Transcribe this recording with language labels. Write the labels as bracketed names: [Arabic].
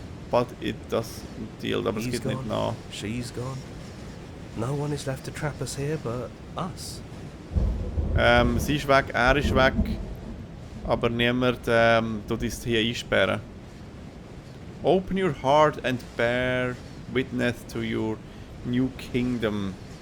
[English] But it doesn't deal, [German] aber es geht nicht nach. [English] She's gone. No one is left to trap us here but us. [German] Sie ist weg, er ist weg. Aber niemand tut uns hier einsperren. [English] Open your heart and bear witness to your new kingdom.